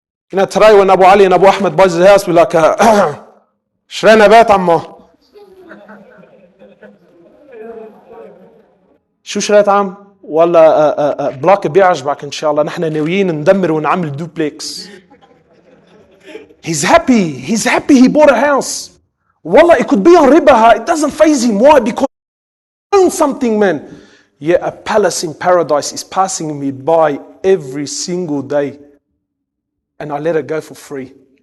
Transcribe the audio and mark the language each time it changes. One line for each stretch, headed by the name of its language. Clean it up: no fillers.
English: Today when Abu Ali and Abu Ahmed buys his house, we're like,
Arabic: شرينا بيت عمو. شو شريت عم؟ ولا بلاك بيعجبك إن شاء الله. نحن ناويين ندمر ونعمل دوبلكس.
English: He's happy he bought a house. Wallah, it could be on riba. It doesn't faze him. Why? Because he owns something, man. Yeah, a palace in paradise is passing me by every single day. And I let it go for free.